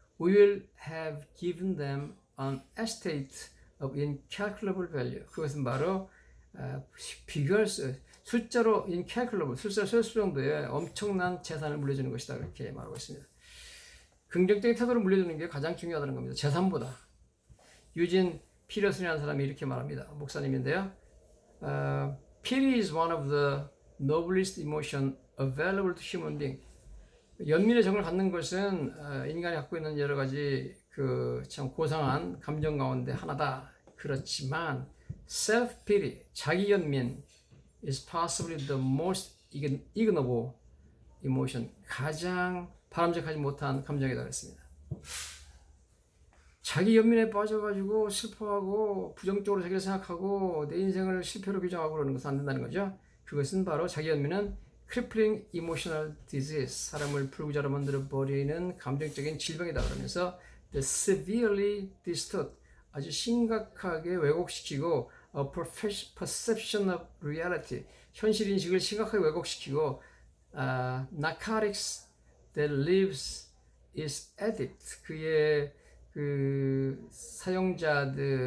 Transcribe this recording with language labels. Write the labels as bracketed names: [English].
[English] We will have given them an estate of incalculable value. [Korean] 그것은 바로 비교할 수, 숫자로 incalculable, 숫자로 셀 수 정도의 엄청난 재산을 물려주는 것이다. 그렇게 말하고 있습니다. 긍정적인 태도를 물려주는 게 가장 중요하다는 겁니다. 재산보다. 유진 피러슨이라는 사람이 이렇게 말합니다. 목사님인데요. [English] Pity is one of the noblest emotion available to human being. [Korean] 연민의 정을 갖는 것은 인간이 갖고 있는 여러 가지 그 참 고상한 감정 가운데 하나다. 그렇지만 [English] self-pity, [Korean] 자기 연민 [English] is possibly the most ignoble emotion. [Korean] 가장 바람직하지 못한 감정이다 그랬습니다. 자기 연민에 빠져가지고 슬퍼하고 부정적으로 자기를 생각하고 내 인생을 실패로 규정하고 그러는 것은 안 된다는 거죠. 그것은 바로 자기 연민은 [English] crippling emotional disease, [Korean] 사람을 불구자로 만들어버리는 감정적인 질병이다 그러면서 [English] the severely distort, [Korean] 아주 심각하게 왜곡시키고 [English] a perception of reality, [Korean] 현실 인식을 심각하게 왜곡시키고 [English] narcotics that lives its addict, [Korean] 그의 그 사용자들을